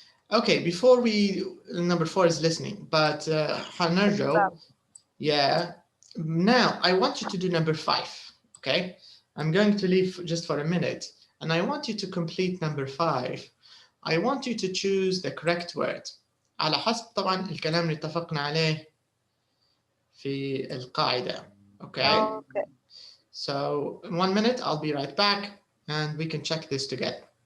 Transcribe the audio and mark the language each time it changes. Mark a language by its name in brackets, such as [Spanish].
[English] Okay, before number 4 is listening, but Hanarjo, yeah. Now I want you to do number 5, okay? I'm going to leave just for a minute, and I want you to complete number 5. I want you to choose the correct word. [Arabic] على حسب طبعا الكلام اللي اتفقنا عليه في القاعدة. [English] Okay? So in 1 minute, I'll be right back, and we can check this together.